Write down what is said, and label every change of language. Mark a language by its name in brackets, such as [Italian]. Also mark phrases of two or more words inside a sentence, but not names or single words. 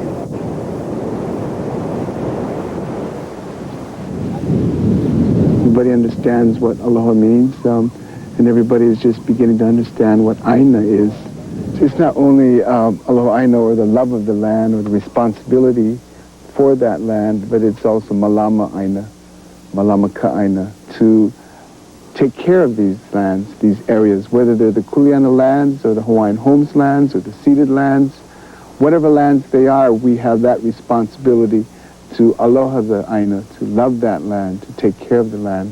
[English] Everybody understands what aloha means, and everybody is just beginning to understand what aina is. So it's not only [Hawaiian] aloha aina, [English] or the love of the land, or the responsibility for that land, but it's also [Hawaiian] malama aina, malama ka aina, [English] to take care of these lands, these areas, whether they're the Kuleana lands, or the Hawaiian Homes lands, or the ceded lands. Whatever lands they are, we have that responsibility to aloha the aina, to love that land, to take care of the land.